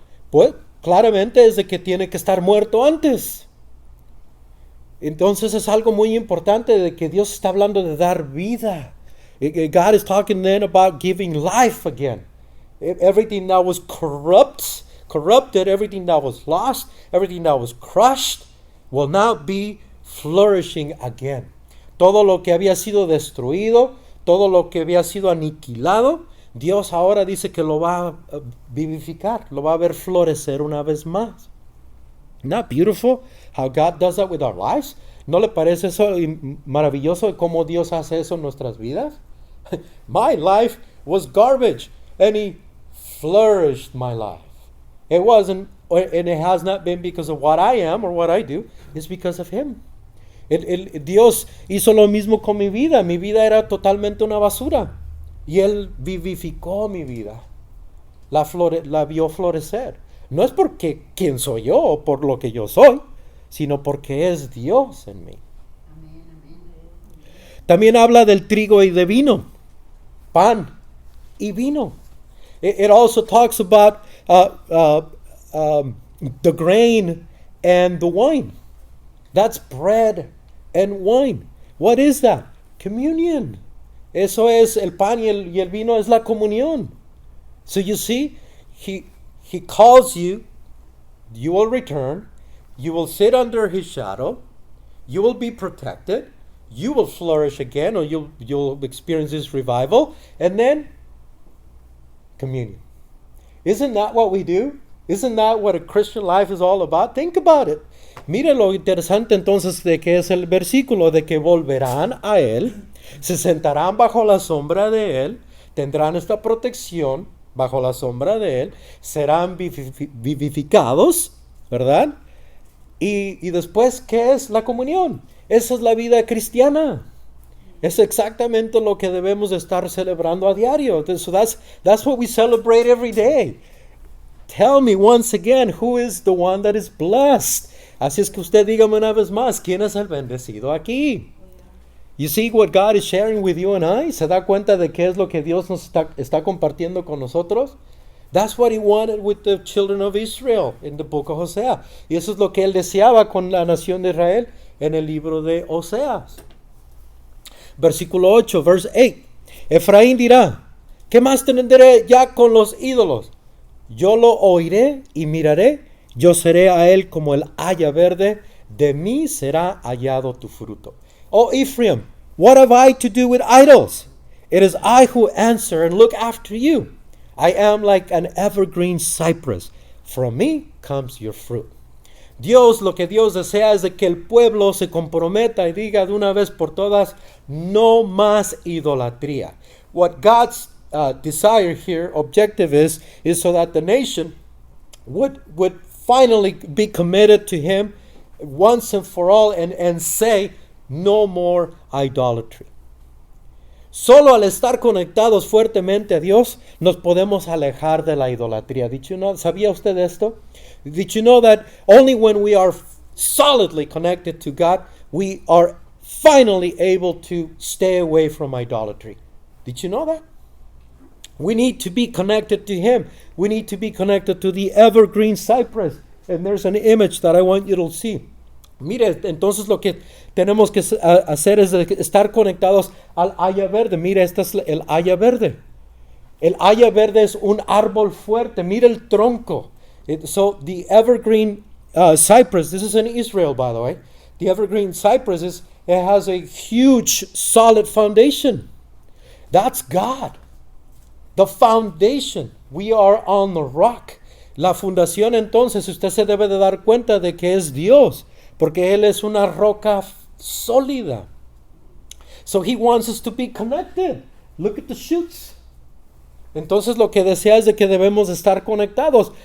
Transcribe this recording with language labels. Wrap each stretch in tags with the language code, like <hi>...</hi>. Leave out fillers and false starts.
<es>Pues claramente es de que tiene que estar muerto antes. Entonces es algo muy importante de que Dios está hablando de dar vida.</es> <en>God is talking then about giving life again. Everything that was corrupted, everything that was lost, everything that was crushed will now be flourishing again.</en> <es>Todo lo que había sido destruido, todo lo que había sido aniquilado, Dios ahora dice que lo va a vivificar, lo va a ver florecer una vez más.</es> <en>Not beautiful how God does that with our lives?</en> <es>¿No le parece eso maravilloso de cómo Dios hace eso en nuestras vidas?</es> <en>My life was garbage and He flourished my life. It wasn't, and it has not been because of what I am or what I do. It's because of Him.</en> <es>Dios hizo lo mismo con mi vida. Mi vida era totalmente una basura. Y Él vivificó mi vida. La vio florecer. No es porque quién soy yo o por lo que yo soy, sino porque es Dios en mí. También habla del trigo y de vino. Pan y vino.</es> <en>It also talks about the grain and the wine. That's bread and wine. What is that? Communion.</en> <es>Eso es el pan y el vino es la comunión.</es> <en>So you see, he calls you, you will return, you will sit under His shadow, you will be protected, you will flourish again, or you'll experience this revival, and then communion. Isn't that what we do? Isn't that what a Christian life is all about? Think about it.</en> <es>Mire lo interesante entonces de que es el versículo, de que volverán a Él, se sentarán bajo la sombra de Él, tendrán esta protección bajo la sombra de Él, serán vivificados, ¿verdad? Y después, ¿qué es la comunión? Esa es la vida cristiana. Es exactamente lo que debemos estar celebrando a diario.</es> <en>So that's what we celebrate every day. Tell me once again, who is the one that is blessed?</en> <es>Así es que usted dígame una vez más, ¿quién es el bendecido aquí?</es> <en>You see what God is sharing with you and I?</en> <es>¿Se da cuenta de qué es lo que Dios nos está compartiendo con nosotros?</es> <en>That's what He wanted with the children of Israel in the book of Hosea.</en> <es>Y eso es lo que Él deseaba con la nación de Israel en el libro de Oseas. Versículo 8,</es> <en>verse 8.</en> <es>Efraín dirá, ¿qué más tendré ya con los ídolos? Yo lo oiré y miraré, yo seré a él como el haya verde, de mí será hallado tu fruto.</es> <en>Oh Ephraim, what have I to do with idols? It is I who answer and look after you. I am like an evergreen cypress. From me comes your fruit.</en> <es>Dios, lo que Dios desea es de que el pueblo se comprometa y diga de una vez por todas, no más idolatría.</es> <en>What God's desire here, objective is so that the nation would finally be committed to him once and for all and say, no more idolatry.</en> <es>Solo al estar conectados fuertemente a Dios, nos podemos alejar de la idolatría.</es> <en>Did you know,</en> <es>¿sabía usted esto?</es> <en>Did you know that only when we are solidly connected to God, we are finally able to stay away from idolatry? Did you know that? We need to be connected to Him. We need to be connected to the evergreen cypress. And there's an image that I want you to see.</en> <es>Mire, entonces lo que tenemos que hacer es estar conectados al haya verde. Mire, este es el haya verde. El haya verde es un árbol fuerte. Mire el tronco.</es> <en>So the evergreen cypress, this is in Israel, by the way. The evergreen cypress it has a huge, solid foundation. That's God. The foundation. We are on the rock.</en> <es>La fundación, entonces, usted se debe de dar cuenta de que es Dios, porque Él es una roca sólida.</es> <en>So He wants us to be connected. Look at the shoots.</en> <es>Entonces lo que desea es de que debemos estar conectados.</es>